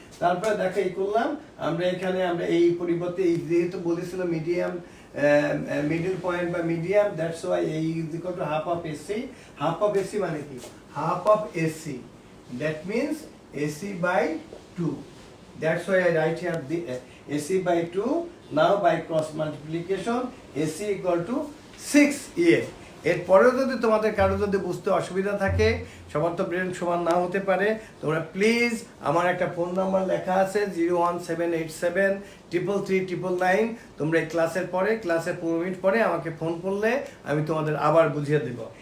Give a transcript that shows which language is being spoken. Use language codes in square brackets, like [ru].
[bn] তারপরে দেখো এই করলাম আমরা এখানে, আমরা এই পরিবর্তে এই যেহেতু বলেছিল মিডিয়াম মিডল পয়েন্ট বা মিডিয়াম, [en] That's why AE is equal to half of AC। [bn] Half of AC মানে কি, half of AC, [en] That means AC by 2। That's why I write here the AC by 2. Now by cross multiplication AC equal to 6EF। [bn] এরপরেও যদি তোমাদের কারো যদি বুঝতে অসুবিধা থাকে, সবার তো ব্রেন সমান না হতে পারে, তোমরা প্লিজ আমার একটা ফোন নাম্বার লেখা আছে 01787333999। তোমরা এই ক্লাসের পরে, ক্লাসের 15 মিনিট পরে আমাকে ফোন করলে আমি তোমাদের আবার বুঝিয়ে দেব।